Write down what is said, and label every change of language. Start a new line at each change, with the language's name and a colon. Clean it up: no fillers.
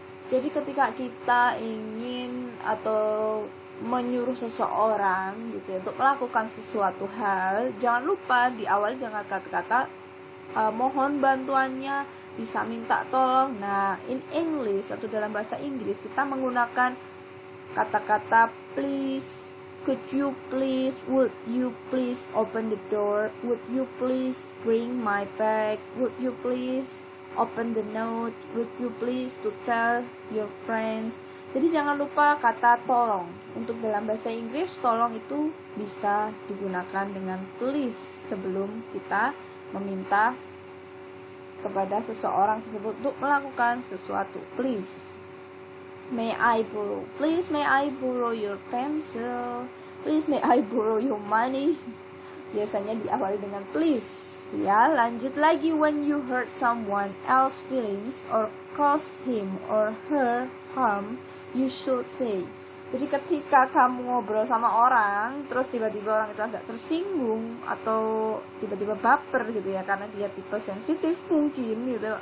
Indonesian: Jadi ketika kita ingin atau menyuruh seseorang gitu untuk melakukan sesuatu hal, jangan lupa diawali dengan kata-kata mohon bantuannya, bisa minta tolong.
English: Nah, in English
Indonesian: atau dalam bahasa Inggris kita menggunakan kata-kata
English: please, could you please, would you please open the door, would you please bring my bag, would you please open the note, would you please to tell your friends.
Indonesian: Jadi jangan lupa kata tolong. Untuk dalam bahasa Inggris, tolong itu bisa digunakan dengan please sebelum kita meminta kepada seseorang tersebut untuk melakukan sesuatu.
English: Please, may I borrow? Please, may I borrow your pencil? Please, may I borrow your money?
Indonesian: Biasanya diawali dengan please. Ya, lanjut lagi,
English: when you hurt someone else feelings or cause him or her harm, you should say.
Indonesian: Jadi ketika kamu ngobrol sama orang, terus tiba-tiba orang itu agak tersinggung atau tiba-tiba baper gitu ya, karena dia tipe sensitif mungkin gitu.